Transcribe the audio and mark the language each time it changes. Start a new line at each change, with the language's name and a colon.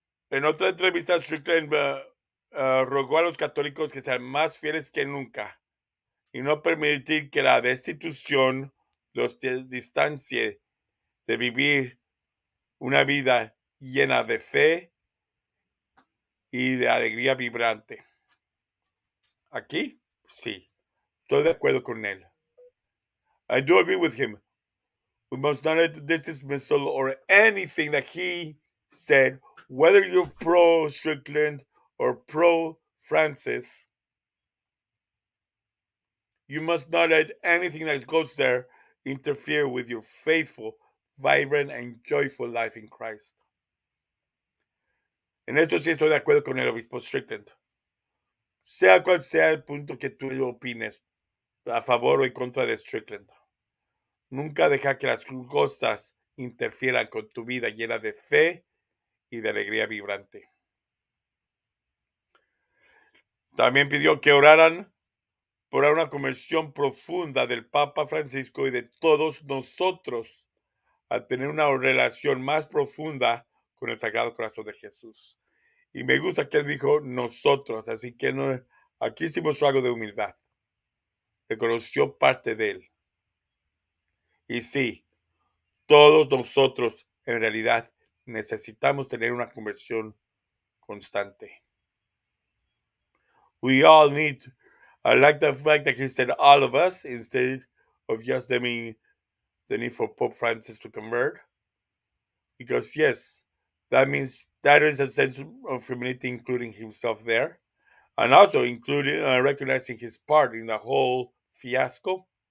Spanish: En otra entrevista, Strickland rogó a los católicos que sean más fieles que nunca y no permitir que la destitución los distancie de vivir una vida llena de fe y de alegría vibrante. Aquí, sí, estoy de acuerdo con él.
English: I do agree with him. We must not let this dismissal or anything that he said, whether you're pro Strickland or pro Francis, you must not let anything that goes there interfere with your faithful, vibrant, and joyful life in Christ.
Spanish: En esto sí estoy de acuerdo con el obispo Strickland. Sea cual sea el punto que tú opines, a favor o en contra de Strickland, nunca deja que las cosas interfieran con tu vida llena de fe y de alegría vibrante. También pidió que oraran por una conversión profunda del Papa Francisco y de todos nosotros a tener una relación más profunda con el Sagrado Corazón de Jesús. Y me gusta que él dijo nosotros, así que aquí sí mostró algo de humildad. Reconoció parte de él. Y sí, todos nosotros en realidad necesitamos tener una conversión constante.
English: We all need, I like the fact that he said all of us instead of just the need for Pope Francis to convert. Because yes, that means that is a sense of humility, including himself there, and also including recognizing his part in the whole fiasco.